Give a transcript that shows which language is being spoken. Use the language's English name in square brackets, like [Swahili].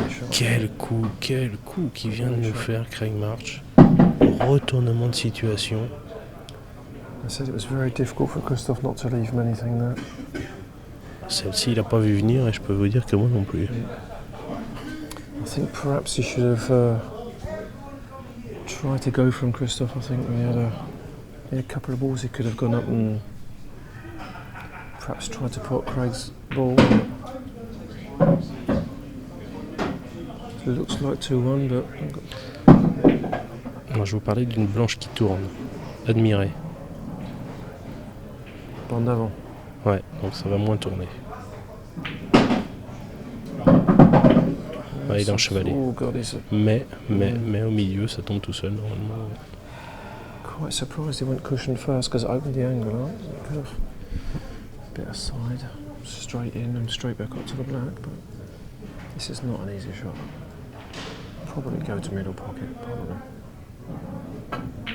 [French] Quel coup qui vient de nous faire Craig Marsh. Retournement de situation. [English] I said it was very difficult for Christophe not to leave him anything there. [French] Celle-ci, il n'a pas vu venir et je peux vous dire que moi non plus. [English] I think perhaps he should have tried to go from Christophe. I think he had a couple of balls he could have gone up and perhaps tried to put Craig's ball. It looks like 2-1, but... [French] Moi, je vous parlais d'une blanche qui tourne. Admirez. Bande avant. Ouais, donc ça va moins tourner. Ouais, il est enchevalé. [English] Oh God, he's [French] Mais au milieu, ça tombe tout seul normalement. [English] quite surprised he went cushion first because it opened the angle up. It could have bit aside, straight in and straight back up to the black, but this is not an easy shot. Probably go to middle pocket, probably.